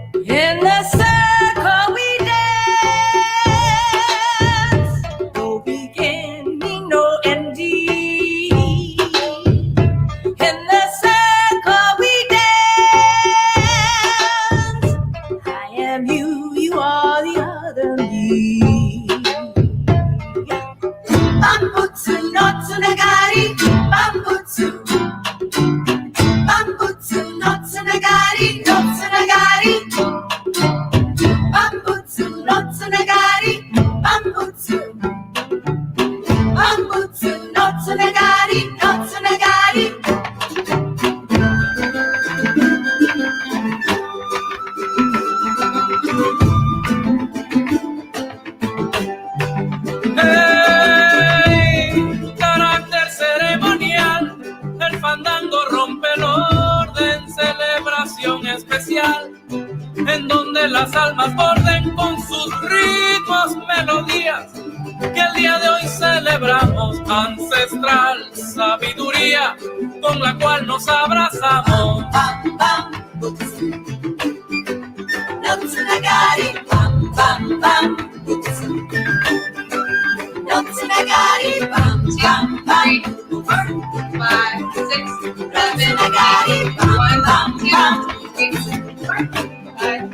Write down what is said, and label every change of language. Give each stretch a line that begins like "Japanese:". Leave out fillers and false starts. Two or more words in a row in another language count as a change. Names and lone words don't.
English: In the circle we dance, no beginning, no ending. In the circle we dance, I am you, you are the other me.
Japanese: 万物の繋がり、万物. 万物の繋がり、の繋がり. 万物の繋がり、万物. 万物の繋がり、の繋がり.
Spanish: Hey, carácter ceremonial, el fandango rompe el orden, celebración especial, en donde las almas borden con sus ritmos, melodías, que el día de hoy celebramos, ancestral sabiduría, con la cual nos abrazamos. Bam, bam, butsu.
Japanese: の繋がり、バン、バン、バン、物. の繋がり、バン、バン、バン, 4, 5, 6, 7, 8, 1, 2, 3, 4, 5.